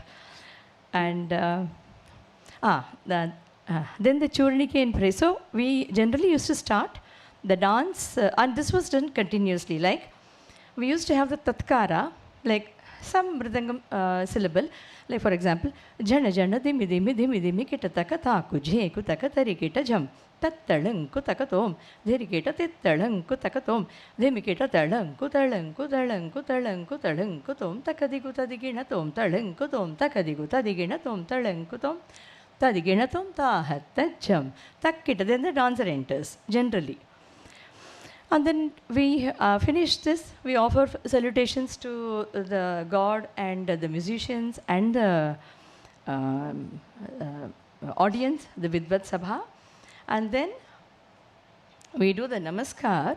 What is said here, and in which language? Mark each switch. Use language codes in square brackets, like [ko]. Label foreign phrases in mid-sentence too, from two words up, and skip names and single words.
[en] And then the Churnike in praise. So we generally used to start the dance, and this was done continuously. Like we used to have the Tatkara, like some mridangam syllable. Like for example, jana jana dimi dimi dimi dimi kita taka taku jheku taka tarikita jam. Tattalanku takatom, dheriketa tittalanku takatom, dhemiketa talanku talanku talanku talanku talanku tom, takadigu tadiginatom, talanku tom, takadigu tadiginatom, talanku tom, tadiginatom tahattajam. Takkita, then the dancer enters, generally. And then we finish this, we offer salutations to the God and the musicians and the audience, the [sa] Vidvat Sabha. [en] And then we do the namaskar.